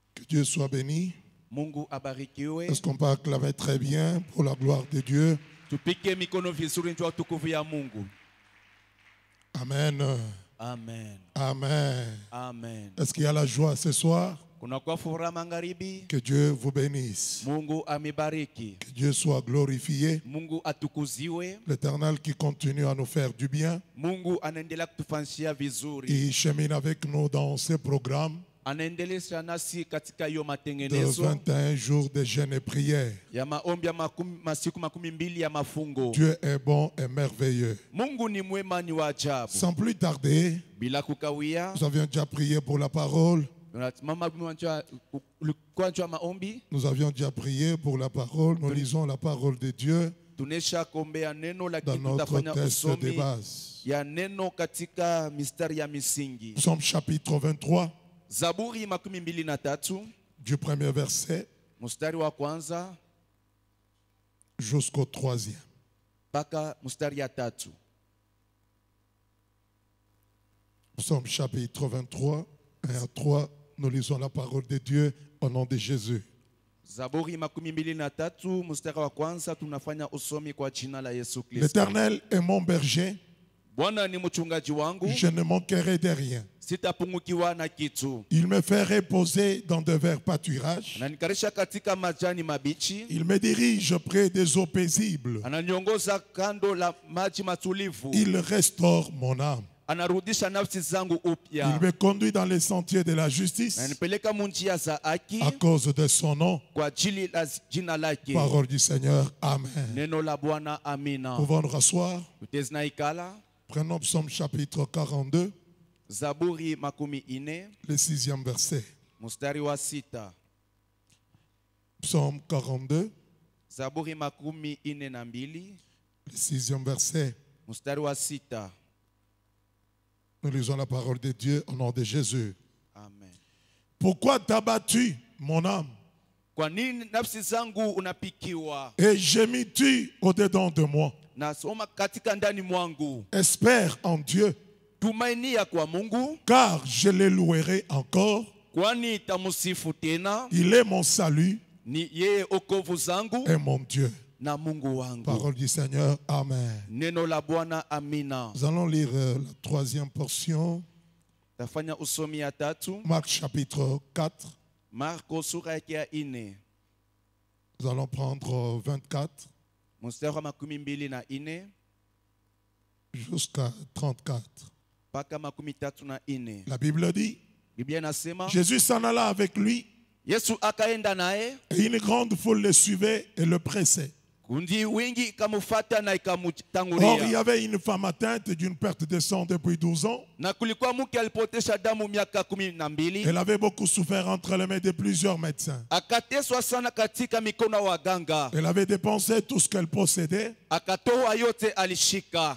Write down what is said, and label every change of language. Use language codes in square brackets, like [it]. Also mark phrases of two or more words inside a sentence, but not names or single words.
[fr] Dieu soit béni. [sw] Mungu abarikiwe. [fr] Est-ce qu'on peut acclamer très bien pour la gloire de Dieu? [sw] Tupike mikono vizuri kwa utukufu ya Mungu. Amen. Amen. Amen. Amen. [fr] Est-ce qu'il y a la joie ce soir? [sw] Kuna kwa furaha magharibi. [fr] Que Dieu vous bénisse. [sw] Mungu amibariki. [fr] Que Dieu soit glorifié. [sw] Mungu atukuziwe. [fr] L'Éternel qui continue à nous faire du bien. [sw] Mungu anaendelea kutufanyia vizuri. [fr] Il chemine avec nous dans ces programmes [sw] Anaendelea nasi katika hiyo [fr] de [sw] matengenezo [fr] 21 jours de jeûne et prière. [sw] ya maombi ya masiku 12 ya mafungo. [fr] Dieu est bon et merveilleux. [sw] Mungu ni mwema, ni wa ajabu. [fr] Sans plus tarder, [sw] Bila kukawia, [fr] nous avions déjà prié pour la parole. Nous avions déjà prié pour la parole. Nous lisons la parole de Dieu [sw] tunesha kombea neno [fr] dans [sw] lakini [fr] notre [sw] tutafanya [fr] texte de [sw] usomi [fr] base. [sw] ya neno katika mistari ya misingi. [fr] Psaume chapitre 23, [sw] Zaburi 23 [fr] du premier verset [sw] mstari wa kwanza [fr] jusqu'au 3e. [sw] mpaka mstari ya 3. [fr] Psaume chapitre 23, 1 à 3, nous lisons la parole de Dieu au nom de Jésus. [sw] Zaburi 23 mstari wa kwanza tunafanya usomi kwa jina la Yesu Kristo. [fr] L'Éternel est mon berger, [sw] Bwana ni mchungaji wangu, [fr] je ne manquerai de rien. [sw] sitapungukiwa na kitu. [fr] Il me fait reposer dans de verts pâturages. [sw] Ananikarisha katika majani mabichi. [fr] Il me dirige près des eaux paisibles. [sw] Ananiongoza kando la maji matulivu. [fr] Il restaure mon âme. [sw] Anarudisha nafsi zangu upya. [fr] Il me conduit dans les sentiers de la justice [sw] Ananipeleka munjia za haki [fr] à cause de son nom. [sw] kwa ajili la jina lake. [fr] Parole du Seigneur. Amen. [sw] Neno la Bwana, amina. [fr] Pouvons nous rasseoir. [sw] Tutezina ikala. [fr] Prenons Psaume chapitre 42, [sw] Zaburi 40 [fr] le 6e verset. [sw] mstari wa 6. [fr] Psaume 42, [sw] Zaburi 42 [fr] le 6e verset. [sw] mstari wa 6. [fr] Nous lisons la parole de Dieu au nom de Jésus. Amen. Pourquoi t'as battu mon âme [sw] Kwa nini nafsi zangu unapikiwa? [fr] et gémis-tu au-dedans de moi? [sw] Nasoma katika ndani mwangu. [fr] Espère en Dieu, [sw] Tumainia kwa Mungu, [fr] car je le louerai encore. [sw] kwani tamusifu tena. [fr] Il est mon salut [sw] Ni yeye okovu zangu [fr] et mon Dieu. [sw] na Mungu wangu. [fr] Parole du Seigneur. Amen. [sw] Neno la Bwana, amina. [fr] Nous allons lire la troisième portion. [sw] Tafanya usomi ya 3. [fr] Marc chapitre 4. [sw] Marko sura yake ya 4 [fr] Nous allons prendre 24 [sw] mstari wa 24 [fr] jusqu'à 34. [sw] mpaka 34. [fr] La Bible dit, [sw] Biblia inasema [fr] Jésus s'en alla avec lui [sw] Yesu akaenda naye, [fr] et une grande foule le suivait et le pressait. [sw] kundi wingi ikamfuata na [fr] Or, il y [sw] ikamutangulia. [fr] avait une femme atteinte d'une perte de sang depuis 12 ans. [sw] Na kulikuwa mke alipotesha damu miaka 12. [fr] Elle avait beaucoup souffert entre les mains de plusieurs médecins. [sw] Akateswa sana katika mikono ya waganga. [fr] Elle avait dépensé tout ce qu'elle possédait. [sw] Akatoa yote alishika.